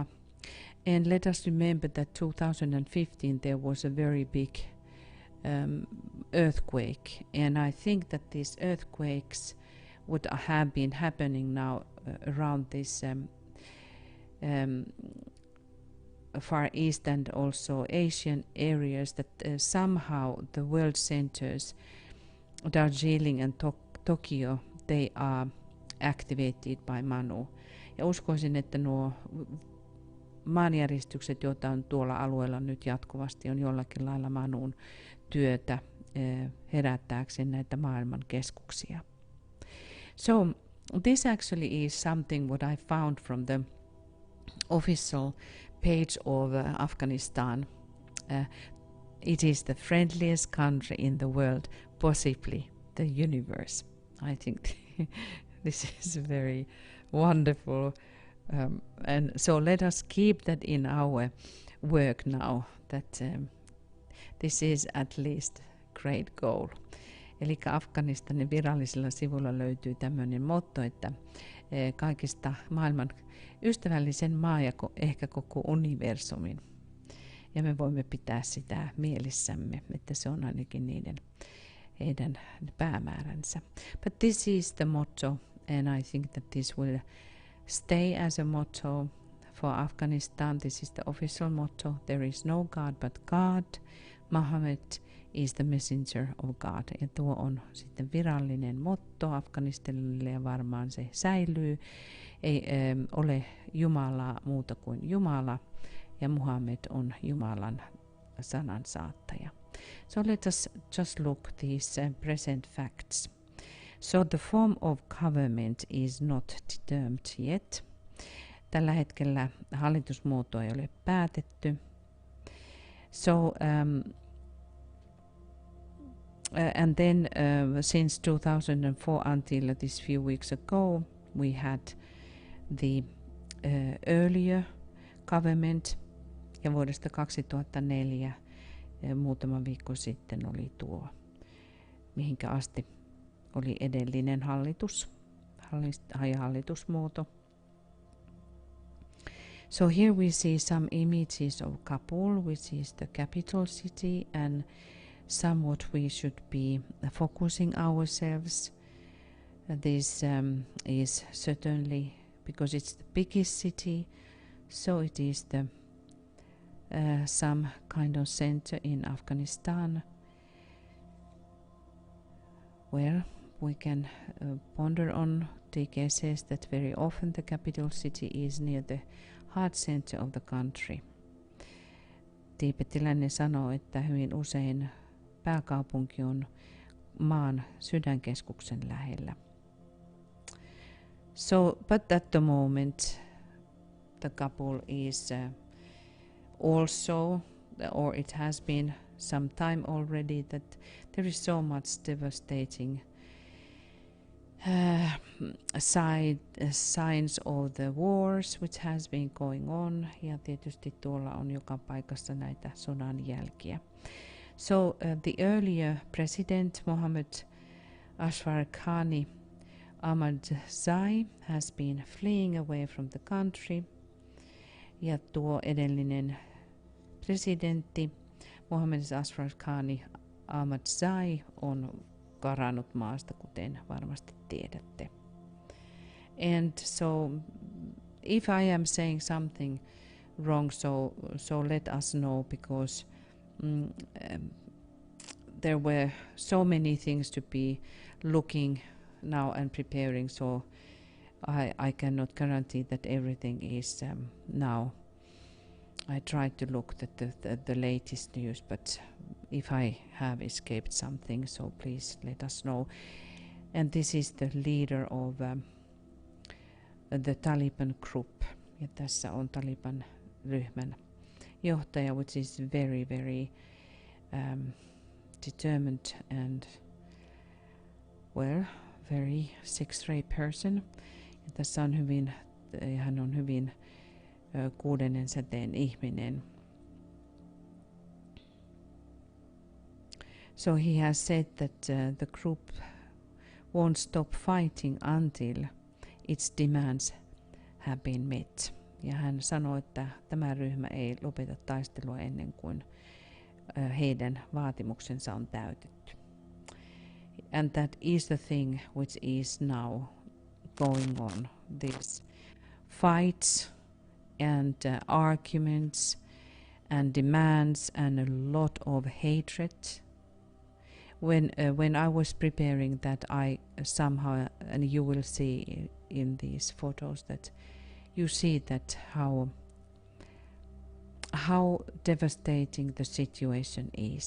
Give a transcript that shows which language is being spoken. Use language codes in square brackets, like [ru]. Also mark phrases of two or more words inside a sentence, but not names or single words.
[en] And let us remember that 2015 there was a very big earthquake, and I think that these earthquakes would have been happening now around this Far East and also Asian areas, that somehow the world centers, Darjeeling and Tokyo, they are activated by Manu. [fi] Ja uskoisin, että nuo maanjäristykset, joita on tuolla alueella nyt jatkuvasti, on jollakin lailla Manun työtä herättääkseen näitä maailman keskuksia. [en] So this actually is something what I found from the official page of Afghanistan. It is the friendliest country in the world, possibly the universe. I think this is very wonderful. And so let us keep that in our work now, that this is at least great goal. [fi] Eli Afganistanin virallisilla sivuilla löytyy tämmöinen motto, että kaikista maailman ystävällisen maa ja ehkä koko universumin. Ja me voimme pitää sitä mielissämme, että se on ainakin heidän päämääränsä. [en] But this is the motto, and I think that this will stay as a motto for Afghanistan. This is the official motto. There is no God but God. Muhammad is the messenger of God. [fi] Ja tuo on sitten virallinen motto Afganistanille, ja varmaan se säilyy. Ei ole Jumalaa muuta kuin Jumala, ja Muhammed on Jumalan sanan saattaja. [en] So let us just look these present facts. So the form of government is not determined yet. [fi] Tällä hetkellä hallitusmuoto ei ole päätetty. [en] So and then since 2004 until this few weeks ago, we had the earlier government, [fi] ja vuodesta 2004 muutama viikko sitten oli tuo, mihinkä asti oli edellinen hallitusmuoto. [en] So here we see some images of Kabul, which is the capital city, and somewhat we should be focusing ourselves. This is certainly because it's the biggest city, so it is the some kind of center in Afghanistan where we can ponder on the cases that very often the capital city is near the heart center of the country. [fi] Tiibetiläinen sanoo, että hyvin usein pääkaupunki on maan sydänkeskuksen lähellä. [en] So, but at the moment the Kabul is also, or it has been some time already, that there is so much devastating signs of the wars which has been going on, [fi] ja tietysti tuolla on joka paikassa näitä sodan jälkiä. [en] So the earlier president Mohammed Ashraf Ghani Ahmadzai has been fleeing away from the country, [fi] ja tuo edellinen presidentti Mohammed Ashraf Ghani Ahmadzai on karannut maasta, kuten varmasti tiedätte. [en] And so if I am saying something wrong, so let us know, because there were so many things to be looking now and preparing, so I cannot guarantee that everything is now. I tried to look at the latest news, but if I have escaped something, so please let us know. And this is the leader of the Taliban group. [fi] Ja tässä on Taliban ryhmän johtaja, [en] which is very, very determined and, well, very sixth-rate person. [fi] Ja tässä on hyvin, hän on hyvin kuudennen säteen ihminen. [en] So he has said that the group won't stop fighting until its demands have been met. [fi] Ja hän sanoi, että tämä ryhmä ei lopeta taistelua ennen kuin heidän vaatimuksensa on täytetty. [en] And that is the thing which is now going on. These fights and arguments and demands and a lot of hatred. When I was preparing that, I somehow, and you will see in these photos, that you see that how devastating the situation is.